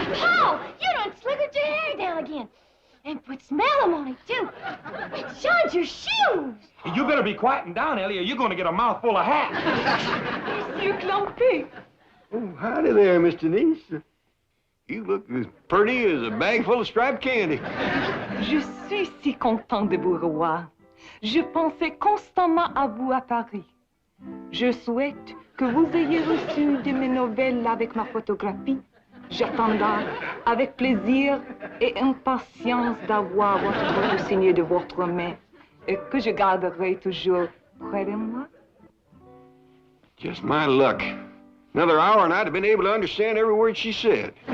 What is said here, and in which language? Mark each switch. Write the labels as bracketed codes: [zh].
[en] Paul, you done slickered your hair down again. And put smellum on it, too. And shined your shoes. You better be quieting down, Ellie, or you're gonna get a mouthful of hat. Monsieur Clampett. Oh, howdy there, Miss Denise. You look as pretty as a bag full of striped candy. [fr] Je suis si content de vous revoir. Je pensais constamment à vous à Paris. Je souhaite que vous ayez reçu de mes nouvelles avec ma photographie. J'attendrai avec plaisir et impatience d'avoir votre photo signée de votre main et que je garderai toujours près de moi. [en] Just my luck. Another hour and I'd have been able to understand every word she said.